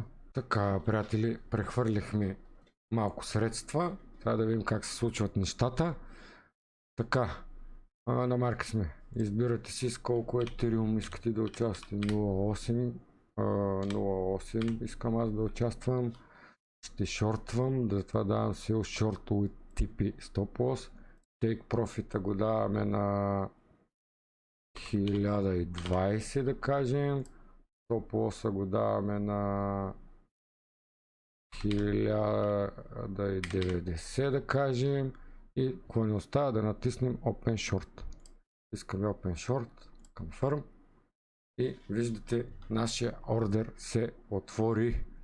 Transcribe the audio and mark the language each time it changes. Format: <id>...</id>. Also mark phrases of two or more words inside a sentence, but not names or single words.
<bg>Така, приятели, прехвърлихме малко средства. Трябва да видим как се случват нещата. Така, на марка сме. Избирате си с колко етериум искате да участвате. 0.8 искам аз да участвам. Ще шортвам, затова давам сил</bg> <en>short with TP stop loss. Take profit</en> <bg>го даваме на 1020 да кажем.</bg> <en>Stop loss</en> <bg>го даваме на 1090 да кажем. И ако не остава да натиснем</bg> <en>Open Short.</en> <bg>Искаме</bg> <en>Open Short,</en> <bg>Confirm. И виждате, нашия ордер се отвори.</bg>